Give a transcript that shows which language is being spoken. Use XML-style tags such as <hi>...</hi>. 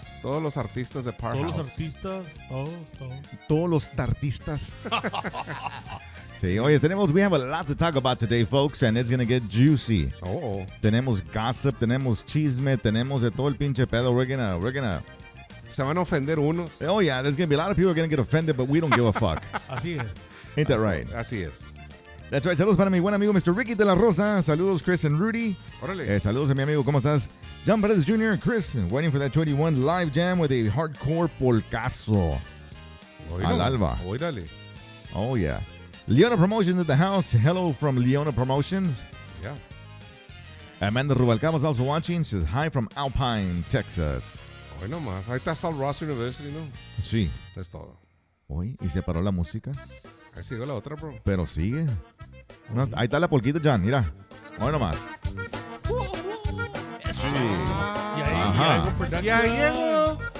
<es>todos los artistas de Powerhouse. Todos los artistas, todos. Todos los tartistas. Sí, oye,</es> <en>we have a lot to talk about today, folks, and it's going to get juicy. Oh.</en> <es>Tenemos gossip, tenemos chisme, tenemos de todo el pinche pedo.</es> <en>We're gonna</en> <es>Se van a ofender unos.</es> <en>Oh, yeah, there's going to be a lot of people going to get offended, but we don't give a fuck.</en> <es>Así es.</es> <en>Ain't that right?</en> <es>Así es.</es> <en>That's right.</en> <es>Saludos para mi buen amigo Mr. Ricky de la Rosa. Saludos, Chris and Rudy. Órale. Saludos a mi amigo. ¿Cómo estás?</es> <en>John Perez Jr. Chris, waiting for that 21 live jam with a hardcore polcazo.</en> <es>Al alba. Órale.</es> <en>Oh, yeah. Leona Promotions at the house. Hello from Leona Promotions. Yeah. Amanda Rubalcaba is also watching. She says hi from Alpine, Texas.</en> <es>Hoy nomás. Ahí está Salt Ross University, ¿no? Sí. Es todo. Hoy, y se paró la música. Ahí sigue la otra, bro. Pero sigue. No, ahí está la polquita, John. Mira. Hoy nomás. Eso. Sí. Ya llegó production. Ya llegó.</es>